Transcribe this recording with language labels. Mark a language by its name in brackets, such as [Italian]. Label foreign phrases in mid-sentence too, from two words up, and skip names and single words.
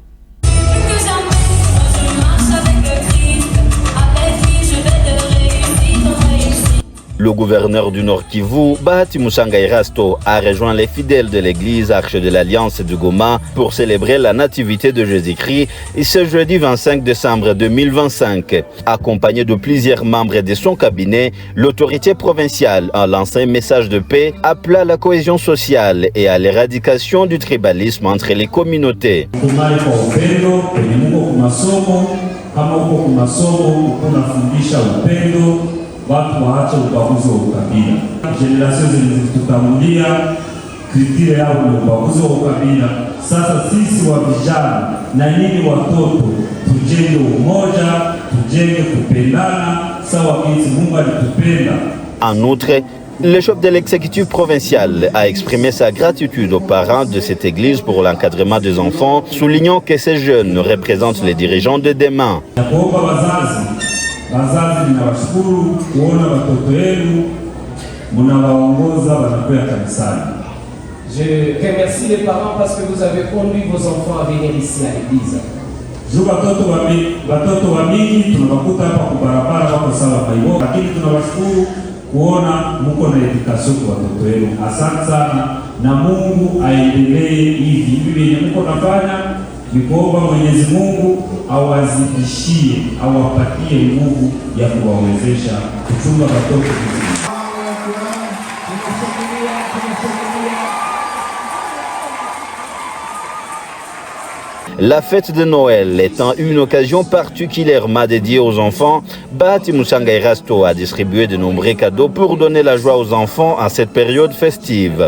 [French] Le gouverneur du Nord Kivu, Bahati Musanga Erasto, a rejoint les fidèles de l'église Arche de l'Alliance de Goma pour célébrer la nativité de Jésus-Christ ce jeudi 25 décembre 2025. Accompagné de plusieurs membres de son cabinet, l'autorité provinciale a lancé un message de paix appelant à la cohésion sociale et à l'éradication du tribalisme entre les communautés. [Swahili] Watu waache ubaguzi wa ukabila. Generation zilizotutangulia kriteria yao ni ubaguzi wa ukabila. Sasa sisi wa vijana na nyinyi watoto tujenge umoja, tujenge kupendana sawa jinsi Mungu alitupenda. [French] En outre, le chef de l'exécutif provincial a exprimé sa gratitude aux parents de cette église pour l'encadrement des enfants, soulignant que ces jeunes représentent les dirigeants de demain. [Swahili] Wazazi ninawashukuru kuona watoto wenu mnawaongoza wanakwenda kanisani. [French] Je remercie les parents parce que vous avez conduit vos enfants à venir ici à l'église. [Swahili] Watoto wa mingi tunawakuta hapa kwa barabara wako sawa kwa hivyo, lakini tunawashukuru kuona mko na education kwa watoto wenu. Asante sana na Mungu aendelee hivi vyenye mko nafanya. Nikuomba Mwenyezi Mungu awazidishie, awapatie nguvu ya kuwawezesha kuchunga watoto vizuri. [French] La fête de Noël étant une occasion particulièrement dédiée aux enfants, Bahati Musanga Erasto a distribué de nombreux cadeaux pour donner la joie aux enfants en cette période festive.